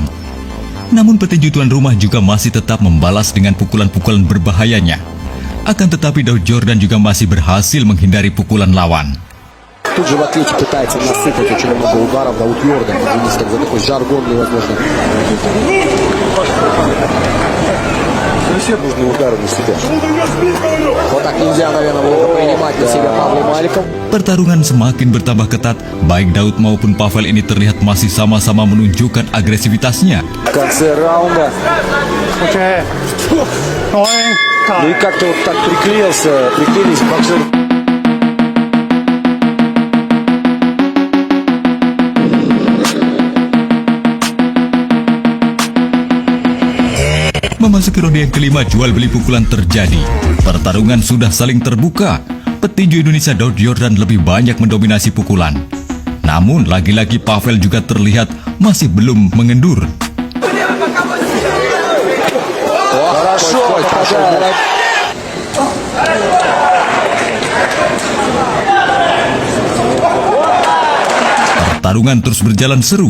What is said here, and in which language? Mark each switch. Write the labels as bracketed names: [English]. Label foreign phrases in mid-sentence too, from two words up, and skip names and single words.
[Indonesian] Namun petinju tuan rumah juga masih tetap membalas dengan pukulan-pukulan berbahayanya. Akan tetapi Daud Yordan juga masih berhasil menghindari pukulan lawan. [Russian] тут же в ответе пытается насыпать очень много ударов Дауд Йордан. Извините так за такой жаргонный, возможно. Нужные удары на себя. Вот так нельзя, наверное, было принимать на себя Павлу Маликов. [Indonesian] Pertarungan semakin bertambah ketat, baik Daud maupun Pavel ini terlihat masih sama-sama menunjukkan agresivitasnya. [Russian] В конце раунда. Ну и как-то вот так приклеились боксеры. [Indonesian] Memasuki ronde yang kelima, jual beli pukulan terjadi. Pertarungan sudah saling terbuka. Petinju Indonesia Daud Yordan lebih banyak mendominasi pukulan. Namun lagi-lagi Pavel juga terlihat masih belum mengendur. [Russian] Хорошо, попадает. [Indonesian] Pertarungan terus berjalan seru.